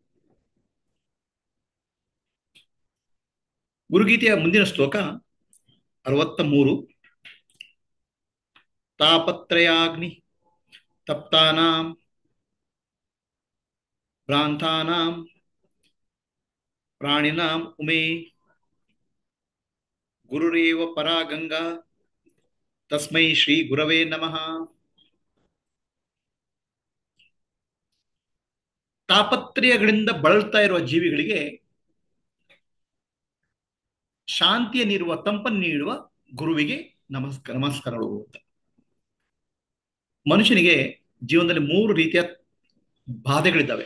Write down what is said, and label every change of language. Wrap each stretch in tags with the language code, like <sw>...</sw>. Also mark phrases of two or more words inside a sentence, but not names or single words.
<kn>ಗುರುಗೀತೆಯ ಮುಂದಿನ ಶ್ಲೋಕ 63.</kn> <sa>ತಾಪತ್ರಯಾಗ್ನಿ ತಪ್ತಾನಾಂ ಭ್ರಾಂತಾನಾಂ ಪ್ರಾಣಿನಾಂ ಉಮೇ ಗುರುರೇವ ಪರಾ ಗಂಗಾ ತಸ್ಮೈ ಶ್ರೀ ಗುರವೇ ನಮಃ.</sa> <kn>ತಾಪತ್ರಯಗಳಿಂದ ಬಳಲ್ತಾ ಇರುವ ಜೀವಿಗಳಿಗೆ ಶಾಂತಿಯ ನೀಡುವ, ತಂಪನ್ನು ನೀಡುವ ಗುರುವಿಗೆ ನಮಸ್ಕಾರಗಳು ಅಂತ. ಮನುಷ್ಯನಿಗೆ ಜೀವನದಲ್ಲಿ 3 ರೀತಿಯ ಬಾಧೆಗಳಿದ್ದಾವೆ.</kn>